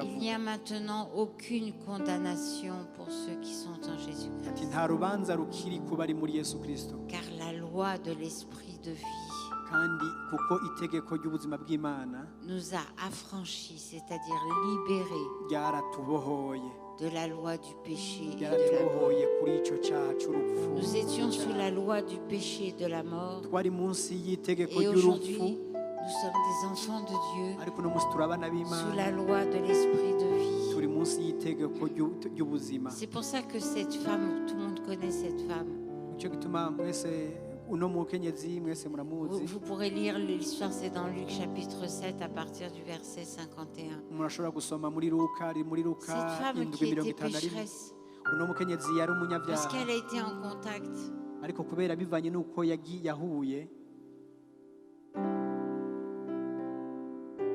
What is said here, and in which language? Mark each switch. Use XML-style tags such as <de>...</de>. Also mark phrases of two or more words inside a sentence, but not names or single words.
<fr>Il n'y</fr> <rn>uravuga.</rn> <fr>a maintenant aucune condamnation pour ceux qui sont en</fr> <rn>Ati</rn> <fr>Jésus-Christ.</fr> <rn>nta rubanza rukiri ku bari muri Yesu Kristo,</rn> <fr>Car la loi de l'esprit de vie</fr> <rn>kandi kuko itegeko ry'ubuzima bw'Imana</rn> <fr>nous a affranchis, c'est-à-dire libérés</fr> <rn>ryaratubohoye,</rn> <fr>de la loi du péché et de la mort.</fr> <rn>ryaratubohoye kuri ico caha c'urupfu.</rn> <fr>Nous étions sous la loi du péché et de la mort.</fr> <rn>Twari munsi y'itegeko</rn> <fr>Et aujourd'hui,</fr> <rn>ry'urupfu,</rn> <fr>nous sommes des enfants de Dieu</fr> <rn>ariko uno munsi turi abana</rn> <fr>sous</fr> <rn>b'Imana,</rn> <fr>la loi de l'esprit de vie.</fr> <rn>turi munsi y'itegeko ry'ubuzima.</rn> <fr>C'est pour ça que cette femme, tout le monde connaît cette femme.</fr> <rn>Nico gituma mwese uno mukenyezi mwese muramuzi.</rn> <fr>Vous pourrez lire l'histoire, c'est dans Luc chapitre 7 à partir du verset 51.</fr> <rn>Murashobora gusoma muri Luka, ari muri Luka</rn> <fr>Cette femme qui était</fr> <rn>7:51.</rn> <fr>pécheresse,</fr> <rn>Uno mukenyezi yari</rn> <fr>parce</fr> <rn>umunyabyaha,</rn> <fr>qu'elle a été en contact</fr> <rn>ariko kubera bivanye n'uko yahuye</rn>